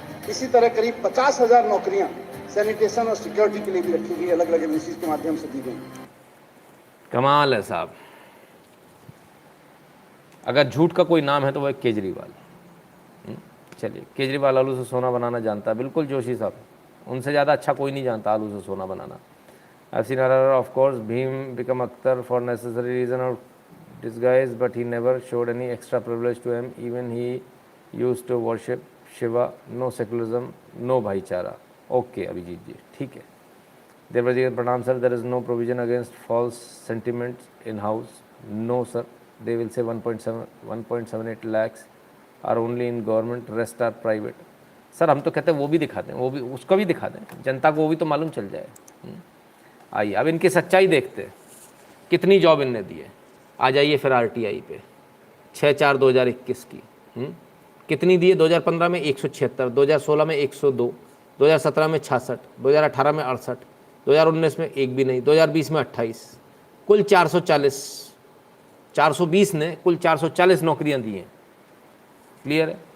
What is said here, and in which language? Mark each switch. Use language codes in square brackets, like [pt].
[hi] इसी तरह करीब 50,000 नौकरियां सैनिटेशन और सिक्योरिटी के लिए भी रखी गई, अलग अलग एजेंसीज के माध्यम से दी गई। कमाल है साहब। अगर झूठ का कोई नाम है तो वह केजरीवाल। चलिए, केजरीवाल आलू से सोना बनाना जानता है, बिल्कुल जोशी साहब, उनसे ज़्यादा अच्छा कोई नहीं जानता आलू से सोना बनाना। [en] I've seen her, of course, Bhim become Akhtar for necessary reason or disguise, but he never showed any extra privilege to him. Even he used to worship Shiva. No secularism, no भाईचारा. [hi] Okay, Abhijit जी, ठीक है। देवराज जी प्रणाम sir, [en] there is no provision against false sentiments in house. No sir, they will say 1.78 lakhs are only in government, rest are private. [hi] Sir हम तो कहते हैं वो भी दिखा दें, वो भी उसका भी दिखा दें, जनता को वो भी तो मालूम चल जाए। आइए अब इनकी सच्चाई देखते हैं, कितनी जॉब इनने दी है। आ जाइए फिर RTI पे 6/4/2021 की कितनी दी है? 2015 में 176, 2016 में 102, 2017 में 66, 2018 में 68, 2019 में एक भी नहीं, 2020 में 28, कुल 440, 420 ने कुल 440 नौकरियां दी हैं। क्लियर है?